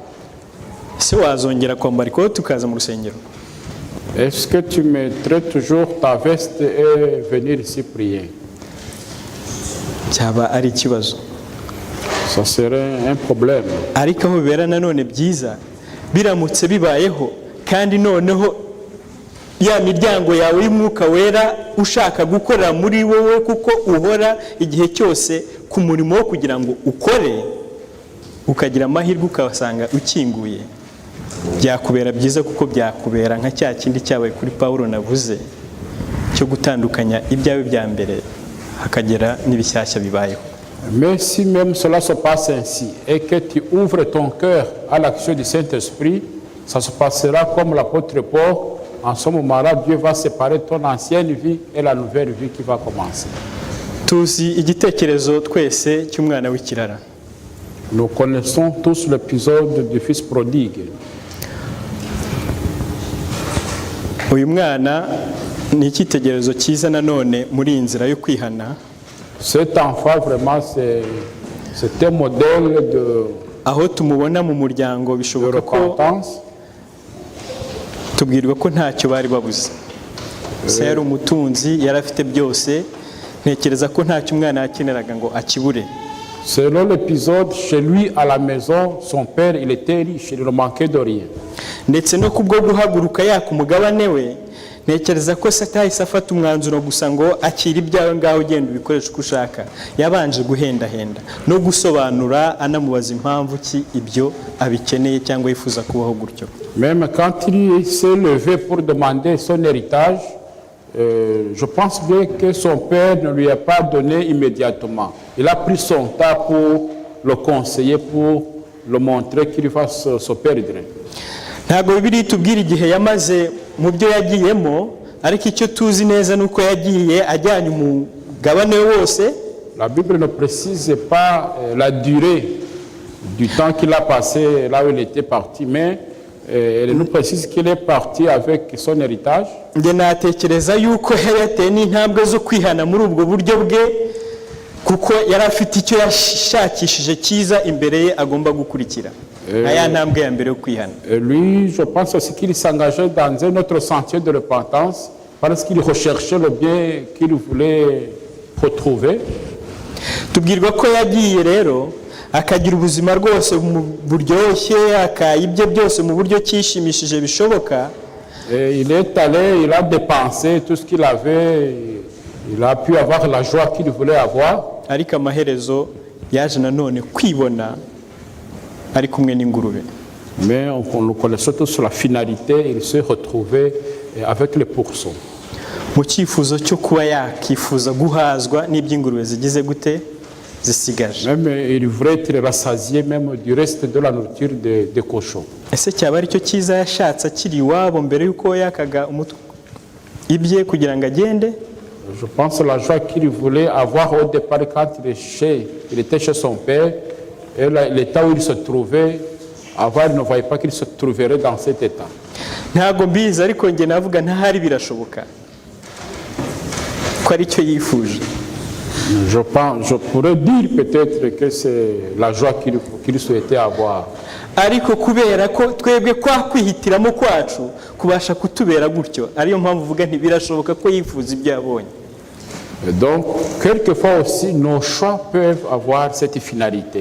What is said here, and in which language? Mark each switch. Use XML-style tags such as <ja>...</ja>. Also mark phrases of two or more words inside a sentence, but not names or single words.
<rw>Ese wazongera kwambara ikote tukaza mu rusengero?</rw> <fr>Est-ce que tu mettrais toujours ta veste et venir ici prier?</fr> <rw>Cyaba ari ikibazo.</rw> <fr>Ça serait un problème.</fr> <rw>Ariko aho bibera nanone byiza biramutse bibayeho, kandi noneho ya miryango yawe y'umwuka wera ushaka gukorera muri wowe, kuko uhora igihe cyose ku murimo wo kugira ngo ukore, ukagira amahirwe ukasanga ukinguye, byakubera byiza kuko byakubera nka cya kindi cyabaye kuri Paulo navuze cyo gutandukanya ibyawe bya mbere hakagera n'ibishyashya bibayeho.</rw> <fr>Mais si même cela se passe ainsi et que tu ouvres ton cœur à l'action du Saint-Esprit, ça se passera comme l'apôtre Paul. En ce moment-là, Dieu va séparer ton ancienne vie et la nouvelle vie qui va commencer.</fr> <rw>Tuzi igitekerezo twese cy'umwana w'ikirara.</rw> <fr>Nous connaissons tous l'épisode du fils prodigue.</fr> <rw>Uyu mwana ni icyitegererezo cyiza nanone muri iyi nzira yo kwihana.</rw> <fr>Cet enfant vraiment c'est un modèle</fr> <rw>aho tumubona mu muryango</rw> <fr>de</fr> <rw>bishoboka ko</rw> <fr>repentance.</fr> <rw>tubwirwa ko ntacyo bari babuze. Se yari umutunzi, yari afite byose, ntekereza ko ntacyo umwana yakeneraga ngo akibure.</rw> <fr>Selon l'épisode, chez lui à la maison, son père il était riche, il ne manquait de rien.</fr> <rw>Ndetse no kubwo guhaguruka yaka umugabane we, ntekereza ko satahise afata umwanzuro gusa ngo akira ibyawe ngaho ugenda ubikoresha uko ushaka. Yabanje guhendahenda no gusobanura anamubaza impamvu ki ibyo abikeneye cyangwa yifuza kubaho gutyo.</rw> <fr>Même quand il s'est levé pour demander son héritage, je pense bien que son père ne lui a pas donné immédiatement. Il a pris son temps pour le conseiller, pour le montrer qu'il va se perdre.</fr> <rw>Ntabwo Bibiliya itubwira igihe yamaze mu byo yagiyemo, ariko icyo tuzi neza nuko yagiye ajyanye mugabane wose.</rw> <fr>La Bible ne précise pas la durée du temps qu'il a passé là où il était parti, mais elle nous précise qu'il est parti avec son héritage.</fr> <rw>Njye natekereza yuko yari yateye n'intambwe zo kwihana muri ubwo buryo bwe, kuko yari afite icyo yashakishije cyiza imbere ye agomba gukurikira, aya ntambwe ya mbere yo kwihana.</rw> <fr>Lui, je pense aussi qu'il s'engageait dans un autre sentier de repentance parce qu'il recherchait le bien qu'il voulait retrouver.</fr> <rw>Tubwirwa ko yagiye rero akagira ubuzima rwose buryoshye, akayibye byose mu buryo cyishimishije bishoboka.</rw> <fr>Il est allé, il a dépensé tout ce qu'il avait, il a pu avoir la joie qu'il voulait avoir.</fr> <rw>Ariko amaherezo yaje nanone kwibona ari kumwe n'ingurube.</rw> <fr>Mais on connaît surtout sur la finalité, il s'est retrouvé avec les pourceaux.</fr> <rw>Mu cyifuzo cyo kuba yakifuza guhazwa n'iby'ingurube zigize gute zisigaje.</rw> <fr>Même il voulait être rassasié même du reste de la nourriture des cochons.</fr> <rw>Ese cyaba ari cyo cyiza yashatse akiri iwabo mbere y'uko yakaga umutwe ibye kugira ngo agende?</rw> <fr>Je pense la joie qu'il voulait avoir au départ quand il était chez son père, et l'état où il se trouvait, avant il ne voyait pas qu'il se trouverait dans cet état.</fr> <rw>Ntago mbizi ariko nge navuga ntahari birashoboka ko ari cyo yifuje.</rw> <fr>Je pourrais dire peut-être que c'est la joie qu'il souhaitait avoir.</fr> <rw>Ariko kubera ko twebwe kwa kwihitiramo kwacu kubasha kutubera gutyo, ariyo mpamvu uvuga nti birashoboka ko yifuza ibyo yabonye.</rw> <fr>Donc, quelquefois aussi, nos choix peuvent avoir cette finalité.</fr>